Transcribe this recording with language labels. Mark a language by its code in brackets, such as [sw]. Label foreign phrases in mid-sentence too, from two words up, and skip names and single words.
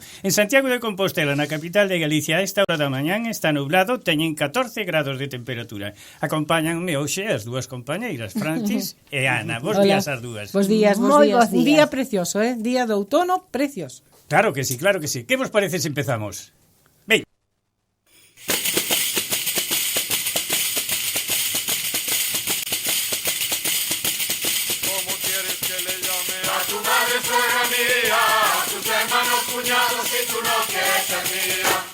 [gl] En Santiago de Compostela, na capital de Galicia, a esta hora da mañán está nublado, teñen 14 grados de temperatura. Acompáñanme hoxe as dúas compañeiras, Francis e Ana. Bos días as dúas. Bos días, Moi bos días. bos días. Un día precioso, Día de outono, precioso. Claro que sí, claro que sí. Que vos parece se empezamos? Ven. [es] ¿Cómo quieres que le llame a tu madre, suegra mía, a tus hermanos, cuñados, si tú no quieres ser mía?